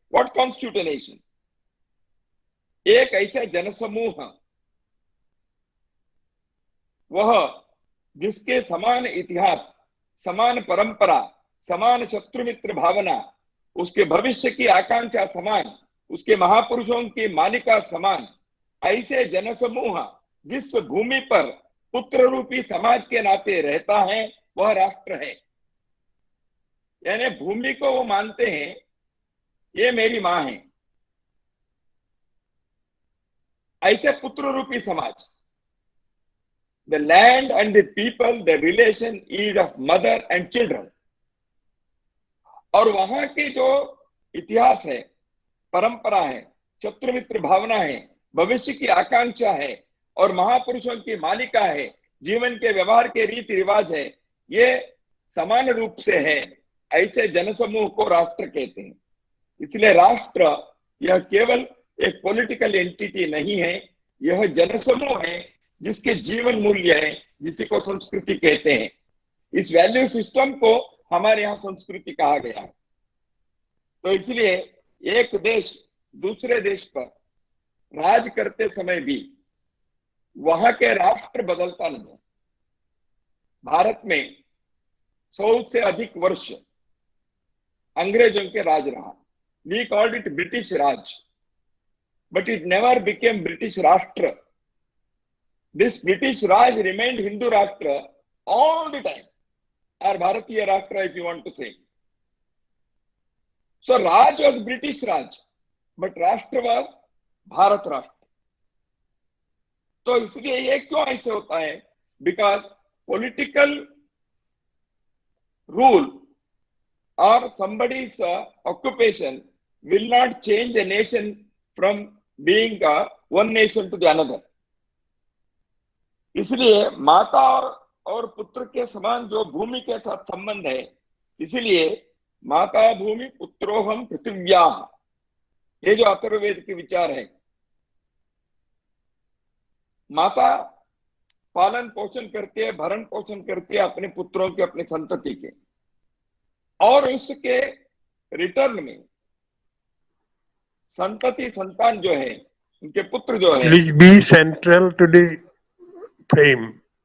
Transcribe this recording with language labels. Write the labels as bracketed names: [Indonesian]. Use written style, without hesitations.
[English] What constitute a nation? [Hindi] एक ऐसा जनसमूह वह जिसके समान इतिहास, समान परंपरा, समान शत्रुमित्र भावना, उसके भविष्य की आकांक्षा समान, उसके महापुरुषों की मालिका समान, ऐसे जनसमूह जिस भूमि पर पुत्र रूपी समाज के नाते रहता है वह राष्ट्र है। यानी भूमि को वो मानते हैं ये मेरी मां है। ऐसे पुत्र रूपी समाज, [English] the land and the people, the relation is of mother and children. [Hindi] और वहां के जो इतिहास है, परंपरा है, शत्रुमित्र भावना है, भविष्य की आकांक्षा है और महापुरुषों की मालिका है, जीवन के व्यवहार के रीति रिवाज है, ये समान रूप से है। ऐसे जनसमूह को राष्ट्र कहते हैं। इसलिए राष्ट्र यह केवल एक पॉलिटिकल एंटिटी नहीं है, यह जनसमूह है जिसके जीवन मूल्य है, जिसी को संस्कृति कहते हैं। इस वैल्यू सिस्टम को हमारे यहाँ संस्कृति कहा गया है। तो इसलिए एक देश दूसरे देश पर राज करते समय भी वहां के राष्ट्र बदलता नहीं है। भारत में 100 से अधिक वर्ष अंग्रेजों के राज रहा। [English] We called it British Raj, but it never became British Rashtra. This British Raj remained Hindu Rashtra all the time, or Bharatiya Rashtra if you want to say. So Raj was British Raj, but Rashtra was Bharat Rashtra. [Hindi] तो इसलिए ये क्यों ऐसे होता है? [English] Because political rule or somebody's occupation will not change a nation from being one nation to the another. [Hindi] इसलिए माता और और पुत्र के समान जो भूमि के साथ संबंध है, इसलिए माता भूमि पुत्रोहम पृथिव्या, ये जो अथर्ववेद के विचार है। माता पालन पोषण करती है, भरण पोषण करती है अपने पुत्रों के, अपने संतति के, और उसके रिटर्न में संतति संतान जो है, उनके पुत्र जो है, [English] Please be central to the frame.